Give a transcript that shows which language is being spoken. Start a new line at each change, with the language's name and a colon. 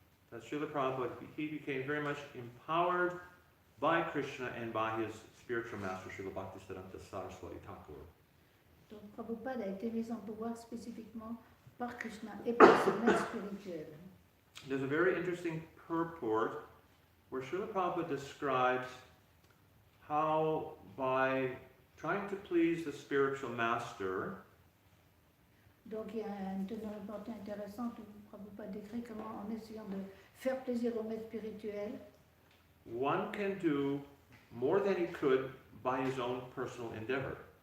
English: That Srila Prabhupada, he became very much empowered by Krishna and by his spiritual master, Srila Bhaktisiddhanta Saraswati Thakur.
French: Donc Prabhupada a été mis en pouvoir spécifiquement par Krishna et par son maître spirituel.
English: There's a very interesting purport where Srila Prabhupada describes how by trying to please the spiritual master,
French: Donc il y a une teneur intéressante où Prabhupada décrit comment en essayant de faire plaisir au maître spirituel,
English: one can do more than he could by his own personal endeavor.